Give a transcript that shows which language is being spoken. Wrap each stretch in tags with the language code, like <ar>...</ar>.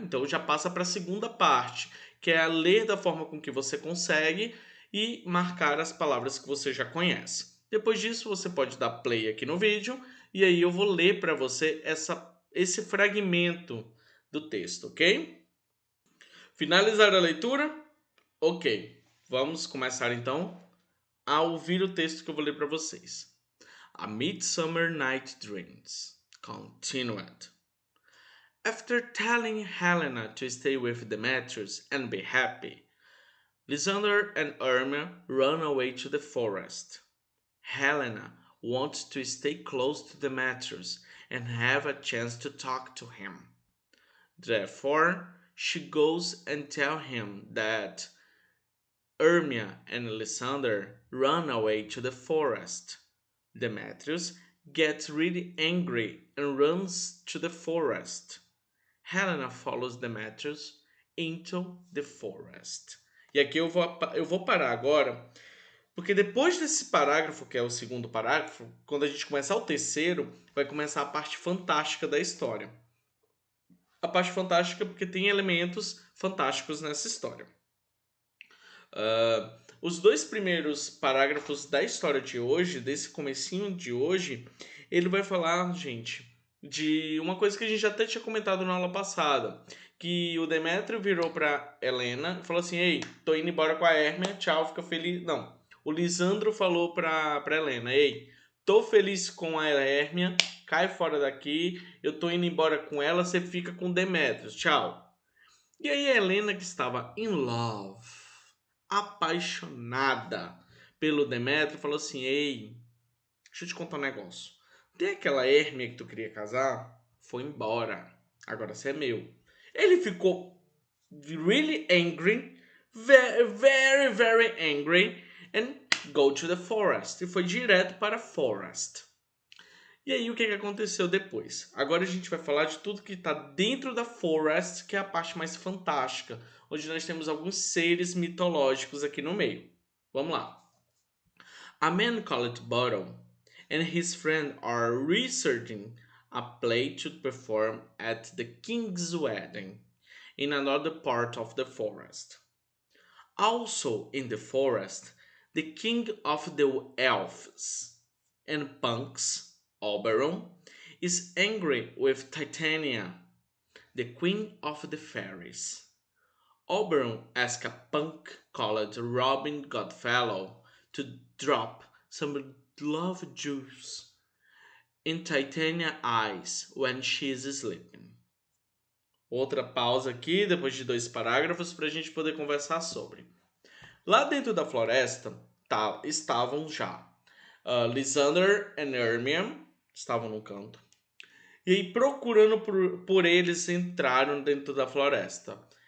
<pt>Então já passa para a segunda parte, que é a ler da forma com que você consegue e marcar as palavras que você já conhece. Depois disso, você pode dar play aqui no vídeo e aí eu vou ler para você esse fragmento do texto, ok? Finalizar a leitura? Ok. Vamos começar então a ouvir o texto que eu vou ler para vocês.</pt> <en>A Midsummer Night Dreams. Continued. After telling Helena to stay with Demetrius and be happy, Lysander and Hermia run away to the forest. Helena wants to stay close to Demetrius and have a chance to talk to him. Therefore, she goes and tells him that Hermia and Lysander run away to the forest. Demetrius gets really angry and runs to the forest. Helena follows Demetrius into the forest.</en> <pt>E aqui eu vou parar agora, porque depois desse parágrafo, que é o segundo parágrafo, quando a gente começar o terceiro, vai começar a parte fantástica da história. A parte fantástica porque tem elementos fantásticos nessa história. Os dois primeiros parágrafos da história de hoje, desse comecinho de hoje, ele vai falar, gente, de uma coisa que a gente até tinha comentado na aula passada, que o Demétrio virou pra Helena e falou assim: ei, tô indo embora com a Hermia, tchau, fica feliz. Não, o Lisandro falou pra Helena: ei, tô feliz com a Hermia, cai fora daqui, eu tô indo embora com ela, você fica com o Demétrio, tchau. E aí a Helena, que estava</pt> <en>in love,</en> <pt>apaixonada pelo Demétrio, falou assim: ei, deixa eu te contar um negócio. Tem aquela Hermia que tu queria casar? Foi embora. Agora você é meu. Ele ficou</pt> <en>really angry, very, very angry, and go to the forest.</en> <pt>E foi direto para a forest. E aí o que aconteceu depois? Agora a gente vai falar de tudo que está dentro da forest, que é a parte mais fantástica, onde nós temos alguns seres mitológicos aqui no meio. Vamos lá.</pt> <en>A man called Bottom and his friend are researching a play to perform at the king's wedding in another part of the forest. Also in the forest, the king of the elves and punks, Oberon, is angry with Titania, the queen of the fairies. Oberon asks a punk called Robin Goodfellow to drop some love juice in Titania's eyes when she is sleeping.</en> <pt>Outra pausa aqui, depois de 2 parágrafos, para a gente poder conversar sobre. Lá dentro da floresta estavam já Lysander e Hermia, estavam no canto. E aí, procurando por eles, entraram dentro da floresta.</pt>